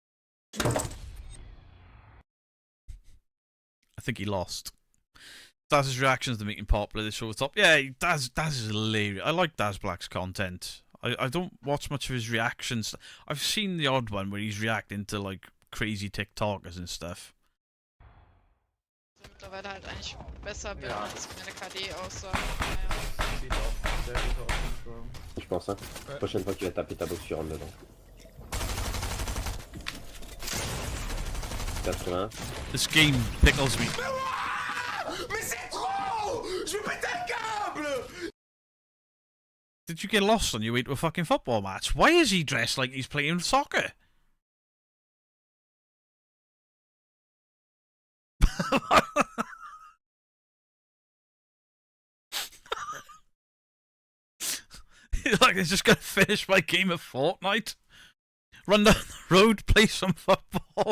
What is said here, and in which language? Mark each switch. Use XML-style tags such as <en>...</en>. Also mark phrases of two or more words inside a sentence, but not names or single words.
<en>I think he lost. Daz's reactions to making popular this over the top. Yeah, Daz is hilarious. I like Daz Black's content. I don't watch much of his reactions. I've seen the odd one where he's reacting to like crazy TikTokers and stuff.</en> <de>Mittlerweile halt eigentlich besser bin Ja. als meine KD aussah.</de> <fr>Je pense, hein. Prochaine fois, tu vas taper ta box sur dedans.</fr> <en>This game pickles me. Did you get lost on your way to a fucking football match? Why is he dressed like he's playing soccer? Like, he's just gonna finish my game of Fortnite, run down the road, play some football.</en>